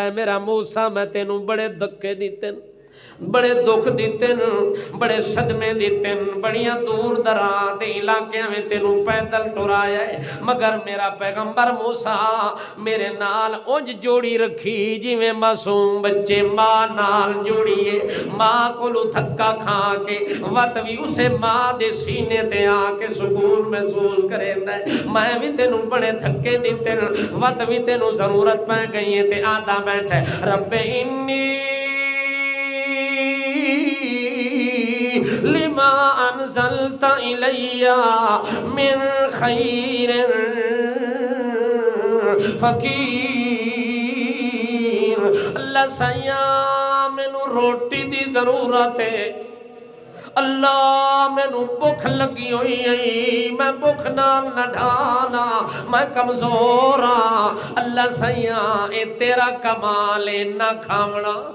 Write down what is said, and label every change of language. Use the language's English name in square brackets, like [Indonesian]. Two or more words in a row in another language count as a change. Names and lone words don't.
[Punjabi] ہے میرا موسیٰ میں تینوں بڑے دھکے دیتے بڑے دکھ دیتے بڑے صدمے دیتے بڑیاں دور دراز دے علاقیاں میں تینوں پیدل ٹرایا ہے مگر میرا پیغمبر موسیٰ میرے نال اونج جوڑی رکھی جی میں معصوم بچے ماں نال جوڑی ہے ماں کولو تھکا کھا کے وقت بھی اسے ماں دے سینے تے آ کے سکون محسوس کریندا ہے میں بھی تینوں بڑے تھکے دیتے وقت بھی تینوں ضرورت پہ گئی ہے تے آدھا بیٹھے [Arabic] رب انی لما انزلت الی من خیر فقیر [Punjabi] اللہ سیاں مینوں روٹی دی ضرورت ہے اللہ مینوں بھوک لگی ہوئی ہے میں بھوک نال نہ ڈھانا میں کمزور ہاں اللہ سیاں اے تیرا کمال ہے نہ کھاونا